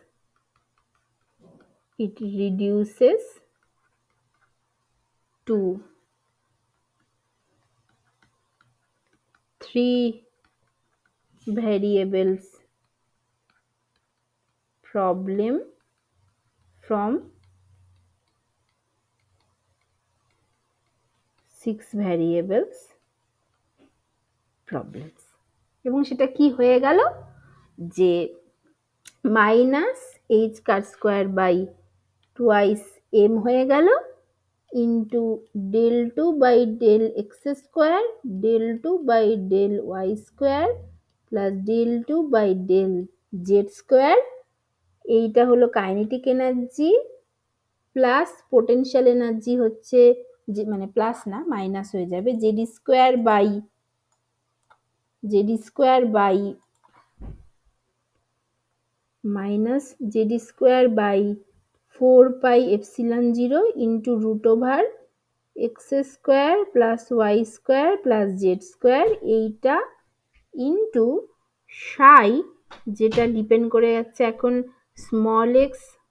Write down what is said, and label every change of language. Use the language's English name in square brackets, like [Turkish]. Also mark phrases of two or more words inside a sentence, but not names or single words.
[English] it reduces to 3 variables problem from 6 variables problems। [Bangla] এবং সেটা কি হয়ে গেল যে মাইনাস এইচ কার স্কোয়ার বাই টুয়াইস এম হয়ে গেল ইন্টু [English] del 2 by del x square del 2 by del y square প্লাস del 2 by del z square, [Bangla] এইটা হলো কাইনেটিক এনার্জি প্লাস পোটেনশিয়াল এনার্জি হচ্ছে যে মানে প্লাস না মাইনাস হয়ে যাবে জেড স্কোয়ার বাই মাইনাস জেড স্কোয়ার বাই 4 পাই এপসিলন 0 ইন্টু রুট ওভার [English] x square plus y square plus z square, [Bangla] এইটা ইন্টু সাই যেটা ডিপেন্ড করে যাচ্ছে এখন স্মল এক্স